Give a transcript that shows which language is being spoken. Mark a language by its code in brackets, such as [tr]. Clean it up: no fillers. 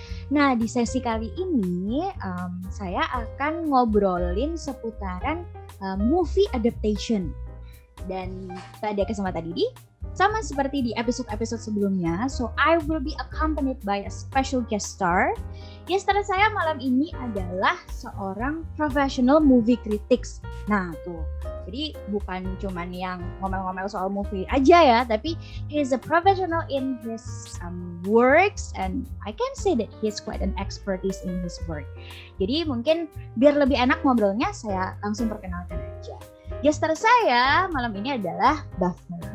[id] Nah di sesi kali ini saya akan ngobrolin seputaran movie adaptation. Dan pada kesempatan ini sama seperti di episode-episode sebelumnya, [en] so I will be accompanied by a special guest star. [id] Guest star saya malam ini adalah seorang [en] professional movie critics. [id] Nah tuh, jadi bukan cuman yang ngomel-ngomel soal movie aja ya, tapi [en] he is a professional in his works and I can say that he is quite an expertise in his work. [id] Jadi mungkin biar lebih enak ngobrolnya, saya langsung perkenalkan aja. Guest star saya malam ini adalah Bafner.